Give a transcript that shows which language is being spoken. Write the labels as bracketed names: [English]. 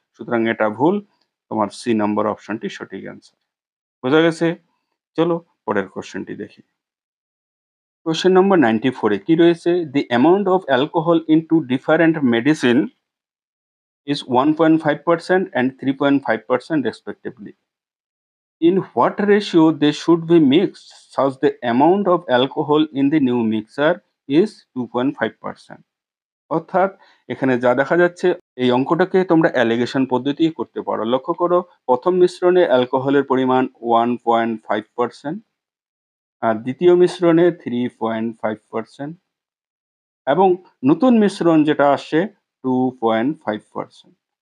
[Bangla] সুতরাং এটা ভুল, তোমার সি নম্বর অপশনটি সঠিক অ্যান্সার। বোঝা গেছে? চলো পরের কোশ্চেনটি দেখি। কোশ্চেন নম্বর 94 এ কি রয়েছে? [English] The amount of alcohol in two different medicine is 1.5% and 3.5% respectively. In what ratio they should be mixed such the amount of alcohol in the new mixer is 2.5%. [Bangla] অর্থাৎ এখানে যা দেখা যাচ্ছে, এই অঙ্কটাকে তোমরা অ্যালিগেশন পদ্ধতি করতে পারো। লক্ষ্য করো, প্রথম মিশ্রণে অ্যালকোহলের পরিমাণ 1.5%, আর দ্বিতীয় মিশ্রণে 3.5%, এবং নতুন মিশ্রণ যেটা আসছে 2.5%।